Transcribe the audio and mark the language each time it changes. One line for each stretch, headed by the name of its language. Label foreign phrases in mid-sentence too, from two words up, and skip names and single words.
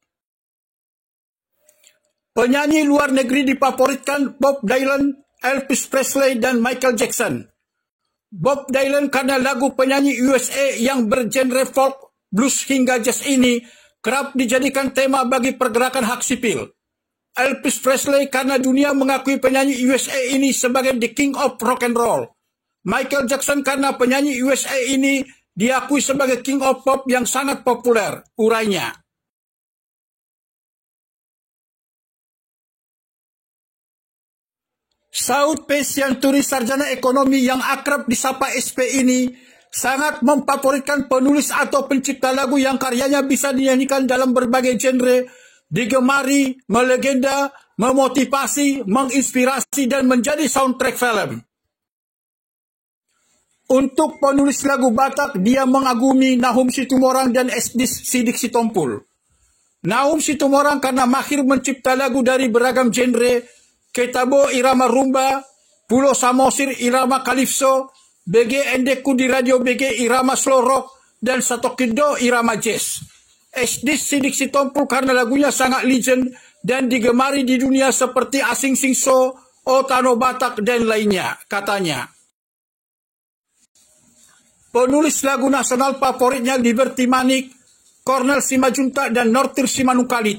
Indonesian: Penyanyi luar negeri difavoritkan Bob Dylan, Elvis Presley, dan Michael Jackson. Bob Dylan karena lagu penyanyi USA yang bergenre folk, blues hingga jazz ini kerap dijadikan tema bagi pergerakan hak sipil. Elvis Presley karena dunia mengakui penyanyi USA ini sebagai
English: the king of rock and roll.
Indonesian: Michael Jackson karena penyanyi USA ini diakui sebagai
English: king of pop
Indonesian: yang sangat populer, urainya. Saud P. Sianturi, sarjana ekonomi yang akrab disapa SP ini, sangat memfavoritkan penulis atau pencipta lagu yang karyanya bisa dinyanyikan dalam berbagai genre, digemari, melegenda, memotivasi, menginspirasi, dan menjadi soundtrack film. Untuk penulis lagu Batak, dia mengagumi Nahum Situmorang dan Esdis Sidik Sitompul. Nahum Situmorang karena mahir mencipta lagu dari beragam genre, Ketabo irama rumba, Pulo Samosir irama kalipso, BG Endeku di radio BG irama slow rock, dan Satokido irama jazz. Esdis Sidik Sitompul karena lagunya sangat legend dan digemari di dunia seperti Asing Singso, Otano Batak, dan lainnya, katanya. Penulis lagu nasional favoritnya Liberty Manik, Cornel Simajuntak, dan Nortir Simanukalit.